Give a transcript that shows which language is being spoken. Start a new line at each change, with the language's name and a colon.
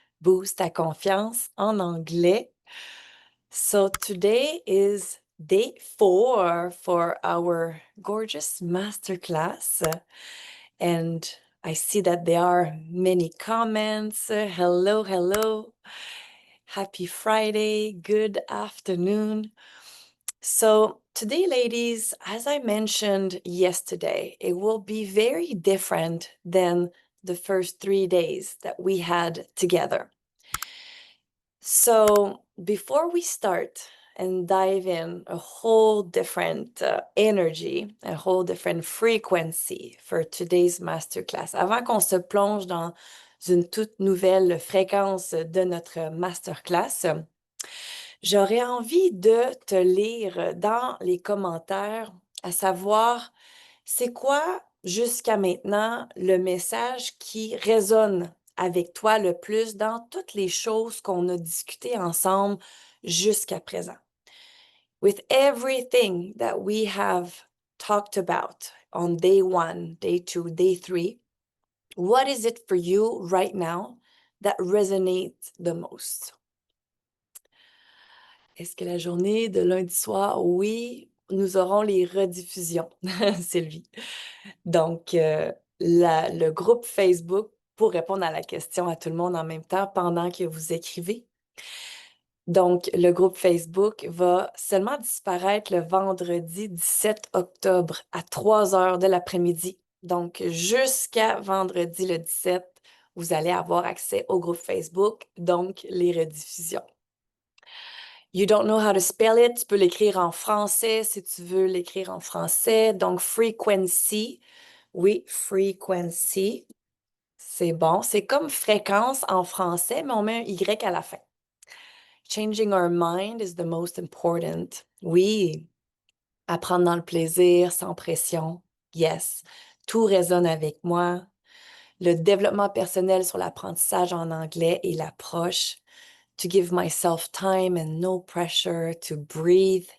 French: Boost ta confiance en anglais.
English: So today is day 4 for our gorgeous masterclass. And I see that there are many comments. Hello, hello. Happy Friday. Good afternoon. So, today, ladies, as I mentioned yesterday, it will be very different than the first 3 days that we had together. So, before we start and dive in a whole different energy, a whole different frequency for today's masterclass,
French: avant qu'on se plonge dans une toute nouvelle fréquence de notre masterclass, j'aurais envie de te lire dans les commentaires, à savoir, c'est quoi jusqu'à maintenant le message qui résonne avec toi le plus dans toutes les choses qu'on a discutées ensemble jusqu'à présent?
English: With everything that we have talked about on day 1, day 2, day 3, what is it for you right now that resonates the most?
French: Est-ce que la journée de lundi soir? Oui, nous aurons les rediffusions, Sylvie. Donc, le groupe Facebook, pour répondre à la question à tout le monde en même temps pendant que vous écrivez. Donc, le groupe Facebook va seulement disparaître le vendredi 17 octobre à 3 heures de l'après-midi. Donc, jusqu'à vendredi le 17, vous allez avoir accès au groupe Facebook, donc les rediffusions.
English: You don't know how to spell it,
French: tu peux l'écrire en français si tu veux l'écrire en français. Donc, frequency, oui, frequency, c'est bon. C'est comme fréquence en français, mais on met un Y à la fin.
English: Changing our mind is the most important.
French: Oui, apprendre dans le plaisir, sans pression. Yes, tout résonne avec moi. Le développement personnel sur l'apprentissage en anglais et l'approche.
English: To give myself time and no pressure to breathe.